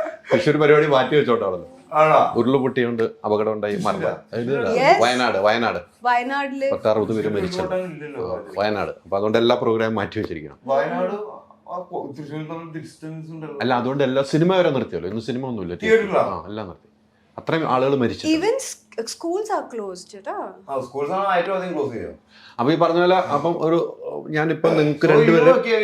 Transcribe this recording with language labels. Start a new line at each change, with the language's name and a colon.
Malayalam: തൃശ്ശൂർ പരിപാടി മാറ്റി വെച്ചോട്ടാണല്ലോ. ആണോ? ഉരുളുപൊട്ടിയുണ്ട്, അപകടം ഉണ്ടായി മരണ. വയനാട് 60 പേര് മരിച്ചത് വയനാട്. അപ്പൊ അതുകൊണ്ട് എല്ലാ പ്രോഗ്രാമും മാറ്റി വെച്ചിരിക്കണം. വയനാട് തൃശ്ശൂരിൽ തമ്മിൽ ഡിസ്റ്റൻസ് ഉണ്ടല്ലോ. അല്ല, അതുകൊണ്ട് എല്ലാ സിനിമ വരെ നിർത്തിയല്ലോ. ഇന്ന് സിനിമ ഒന്നുമില്ല, എല്ലാം നിർത്തി. അത്രയും ആളുകൾ മരിച്ചു.
English: Even schools are closed,
Malayalam: schools ആണ് ഏറ്റവും അധികം ക്ലോസ് ചെയ്യുക. അപ്പൊ ഈ പറഞ്ഞ പോലെ അപ്പം ഒരു ഞാനിപ്പോ നിങ്ങൾക്ക് രണ്ടുപേരും